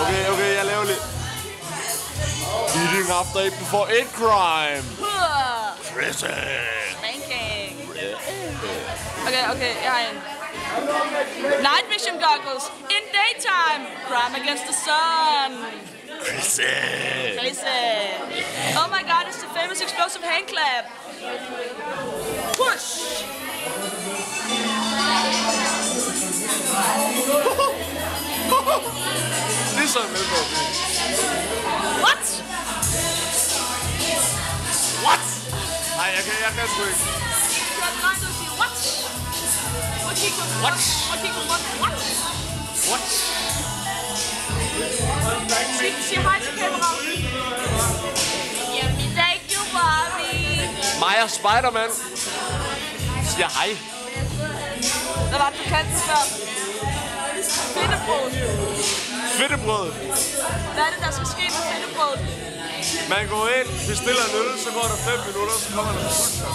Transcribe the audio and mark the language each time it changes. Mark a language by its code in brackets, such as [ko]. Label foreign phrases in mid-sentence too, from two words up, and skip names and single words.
[da] Okay, jeg laver lidt. [en] Eating after 8 before 8 crime. Prison. Spanking. [da] Okay, jeg har en. [en] Night vision goggles. In daytime. Crime against the sun. Crazy. Oh my god, it's the famous explosive hand clap. Push. [da] Det er sådan Melgaard. [en] What? What? [da] Nej, jeg kan sgu ikke. Du har drømt at sige what? [en] What? [da] Sig hej til kameraet. [en] Thank you, Bobby. [da] Maja Spiderman siger hej. Hvad var det, du kaldte før? Fedtebrød. Fedtebrød. Hvad er det, der skal ske med fedtebrødet? Man går ind, bestiller en øl, så går der 5 minutter, så kommer der en pølse.